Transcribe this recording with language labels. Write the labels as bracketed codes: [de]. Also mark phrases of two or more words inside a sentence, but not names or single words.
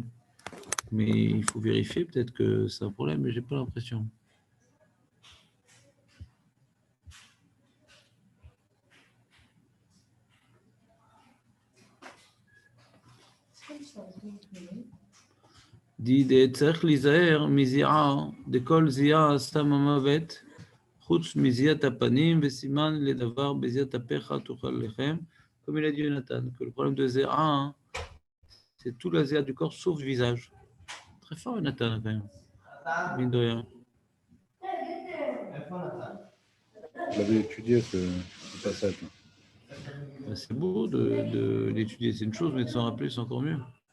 [fr] Mais il faut vérifier, peut-être que c'est un problème, mais j'ai pas l'impression. [he] dit צריך להיזהר מזיעה דכל זיעה סתם המוות חוץ מזיעת הפנים וסימן לדבר בזיעת אפיך תאכל לחם, [fr] comme il a dit Jonathan, que le problème de zéa, c'est tout la zéa du corps sauf le visage. Très fort Jonathan quand même, mine de rien. Je l'avais étudié, ce passage. C'est beau de l'étudier, c'est une chose, mais de s'en rappeler, c'est encore mieux.